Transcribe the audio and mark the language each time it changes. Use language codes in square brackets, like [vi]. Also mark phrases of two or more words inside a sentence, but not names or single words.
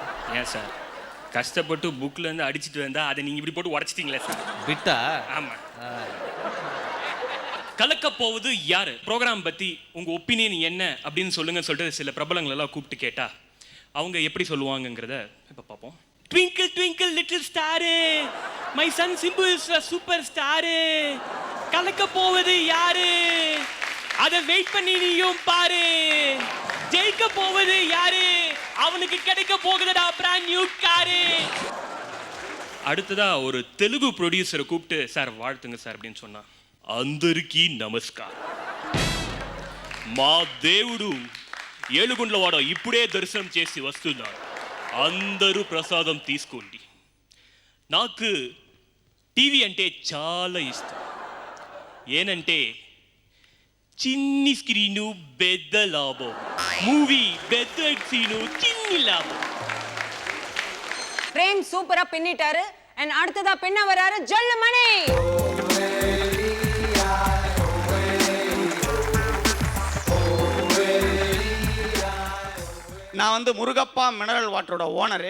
[ta] ஏன் சார் கஷ்டப்பட்டு புக்லேருந்து அடிச்சுட்டு வந்தா அதை நீங்கள் இப்படி போட்டு உடச்சிட்டிங்களே சார். விட்டா? ஆமாம். கலக்க போவது யாரு ப்ரோக்ராம் பற்றி உங்கள் ஒப்பீனியன் என்ன அப்படின்னு சொல்லுங்கன்னு சொல்லிட்டு சில பிரபலங்களெல்லாம் கூப்பிட்டு கேட்டா அவங்க எப்படி சொல்லுவாங்கங்கிறத இப்போ பார்ப்போம். [en] Twinkle twinkle little star, my son Simbu is a superstar. [ta] கலக்க போவது யாரு அதை வெயிட் பண்ணி நீயும் பாரு. ஜெயிக்க போவது யாரு அவனுக்கு கிடைக்க போகுதுடா [en] brand new car. [ta] அடுத்ததா ஒரு தெலுங்கு ப்ரொடியூசரை கூப்பிட்டு சார் வாழ்த்துங்க சார் அப்படின்னு சொன்னா, [te] అందరికీ నమస్కారం, మా దేవుడు ఏలుగుండ్లవాడ ఇప్పుడే దర్శనం చేసి వస్తున్నాడు, అందరూ ప్రసాదం తీసుకోండి. నాకు టీవీ అంటే చాలా ఇష్టం. ఏనంటే చిన్ని స్క్రీను పెద్ద లాభం, మూవీ పెద్ద సీను చిన్ని లాభం. [ta] பிரேம் சூப்பரா பின்னிட்டாரு. and அடுத்ததா பின்ன வராரு ஜொல்லு மணி. நான் வந்து முருகப்பா [en] mineral water [ta] ஓனரு.